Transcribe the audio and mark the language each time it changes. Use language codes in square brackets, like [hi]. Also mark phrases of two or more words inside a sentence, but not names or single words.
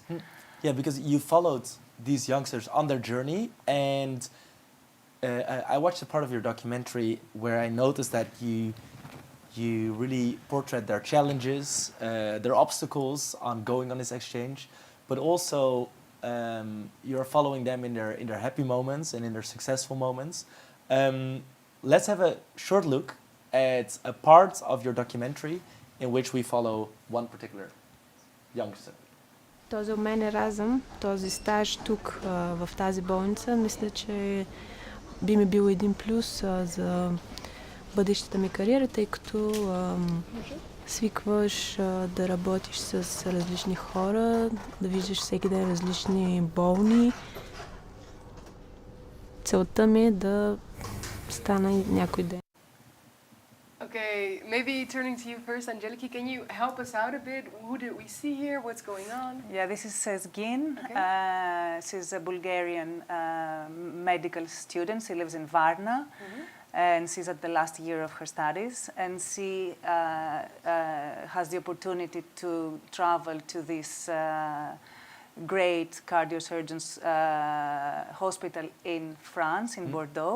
[en] Yeah, because you followed these youngsters on their journey, and I watched a part of your documentary where I noticed that you really portrait their challenges, their obstacles on going on this exchange, but also you're following them in their happy moments and in their successful moments. Let's have a short look at a part of your documentary in which we follow one particular youngster. [bg] Този обмен Еразъм, този стаж тук в тази болница, мисля, че би ми бил един плюс за бъдещата ми кариера, тъй като свикваш да работиш с различни хора, да виждаш всеки ден различни болни. Целта ми е да стана някой ден. [en] Okay, maybe turning to you first, Angeliki, can you help us out a bit? Who did we see here? What's going on? Yeah, this is Sezgin. Okay. She's a Bulgarian medical student. She lives in Varna. And she's at the last year of her studies, and she has the opportunity to travel to this great cardiosurgeon's hospital in France, in Bordeaux.